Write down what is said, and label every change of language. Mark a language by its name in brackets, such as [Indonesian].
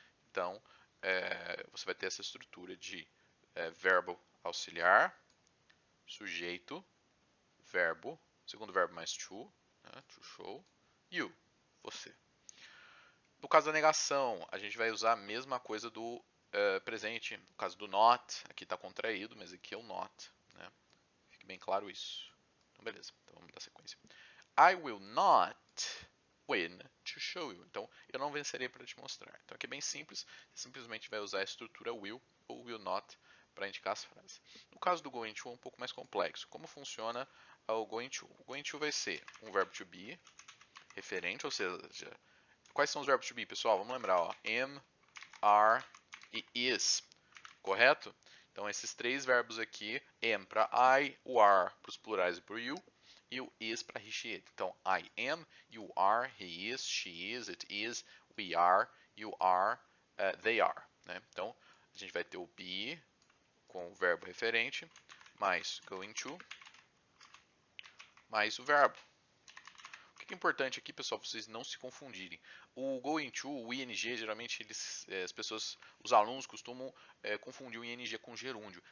[Portuguese] Então, você vai ter essa estrutura de verbo auxiliar, sujeito, verbo, segundo verbo mais to, né, to show, you, você. No caso da negação, a gente vai usar a mesma coisa do presente. No caso do not, aqui está contraído, mas aqui é o not. Né? Fique bem claro isso. Então, beleza. Então, vamos dar sequência. [English] I will not win to show you. [Portuguese] Então, eu não vencerei para te mostrar. Então, aqui é bem simples. Você simplesmente vai usar a estrutura will ou will not para indicar as frases. No caso do going to, é um pouco mais complexo. Como funciona o going to? O going to vai ser um verbo to be referente, ou seja, quais são os verbos to be, pessoal? Vamos lembrar, ó. Am, are e is, correto? Então, esses três verbos aqui, am para I, o are para os plurais e para o you, e o is para he, she, it. [English] Então, I am, you are, he is, she is, it is, we are, you are, they are. [Portuguese] Né? Então, a gente vai ter o be com o verbo referente, mais going to, mais o verbo. O que é importante aqui, pessoal, para vocês não se confundirem. O going to, o ing, geralmente as pessoas, os alunos costumam confundir o ing com gerúndio.